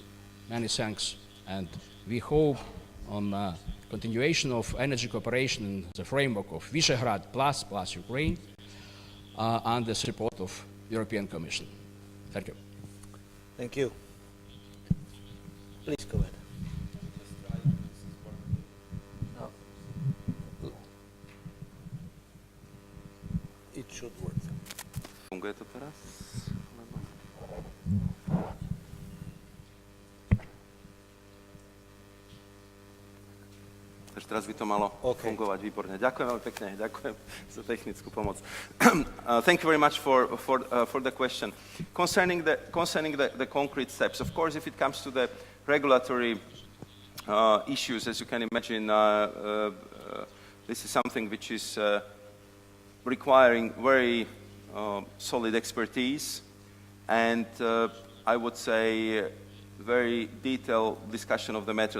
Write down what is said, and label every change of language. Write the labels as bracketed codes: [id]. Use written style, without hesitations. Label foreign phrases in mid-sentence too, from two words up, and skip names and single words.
[en] Many thanks, and we hope on continuation of energy cooperation in the framework of Visegrad plus Ukraine, and the support of European Commission. Thank you. Thank you. Please go ahead. It should work. [sk] Funguje to teraz? Takže teraz by to malo fungovať výborne. Ďakujem veľmi pekne, ďakujem za technickú pomoc. [en] Thank you very much for the question. Concerning the concrete steps, of course, if it comes to the regulatory issues, as you can imagine, this is something which is requiring very solid expertise and I would say very detailed discussion of the matter.